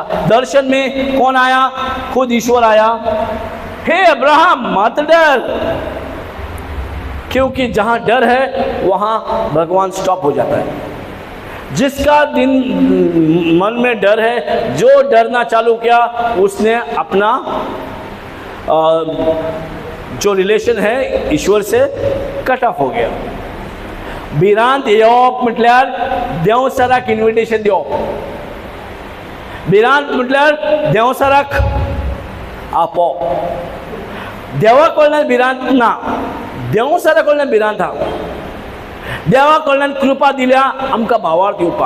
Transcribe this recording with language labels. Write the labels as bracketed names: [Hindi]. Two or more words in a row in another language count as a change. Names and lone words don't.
[Hindi] दर्शन में कौन आया, खुद ईश्वर आया. हे अब्राहम मत डर, क्योंकि जहां डर है वहां भगवान स्टॉप हो जाता है. जिसका दिन मन में डर है, जो डरना चालू किया उसने अपना जो रिलेशन है ईश्वर से [English] cut off [Hindi] हो गया. [Konkani] भिरांत येवप म्हटल्यार देवसराक इन्विटेशन दिवप. भिरांत म्हटल्यार देवसराक आपोवप. देवा कडल्यान भिरांत ना, देवसरा कडल्यान भिरांत आहा. देवा कडल्यान कृपा दिल्या आमकां भावार्थ येवपाक.